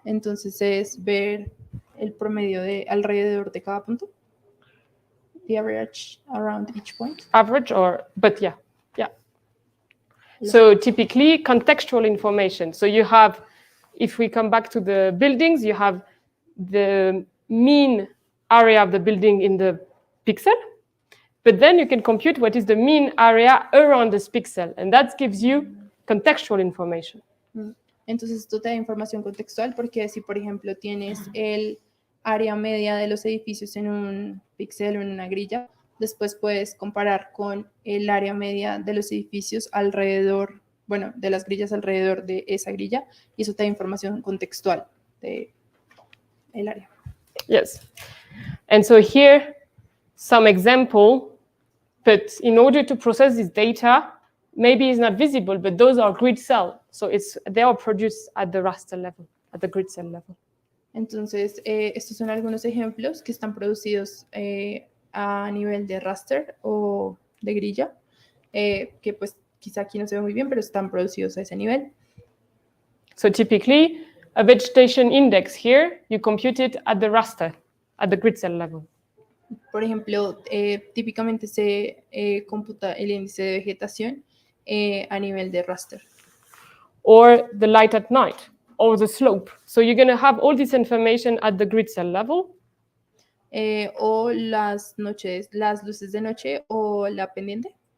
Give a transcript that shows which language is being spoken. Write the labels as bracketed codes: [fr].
[es] Entonces es ver el promedio de alrededor de cada punto. [en] The average around each point. Average but yeah. So typically contextual information. So you have, if we come back to the buildings, you have the mean area of the building in the pixel, but then you can compute what is the mean area around this pixel, and that gives you contextual information. [es] Entonces esto te da información contextual porque si, por ejemplo, tienes el área media de los edificios en un píxel o en una grilla, después puedes comparar con el área media de los edificios alrededor, bueno, de las grillas alrededor de esa grilla, y eso te da información contextual de el área. [en] Yes. And so here, some example, but in order to process this data, maybe it's not visible, but those are grid cell. So they are produced at the raster level, at the grid cell level. [es] Entonces, estos son algunos ejemplos que están producidos a nivel de raster o de grilla, que pues quizá aquí no se ve muy bien, pero están producidos a ese nivel. [en] So typically, a vegetation index here, you compute it at the raster, at the grid cell level. [es] Por ejemplo, típicamente se computa el índice de vegetación a nivel de raster. [en] Or the light at night, or the slope. So you're going to have all this information at the grid cell level. [es] O las luces de noche o la pendiente.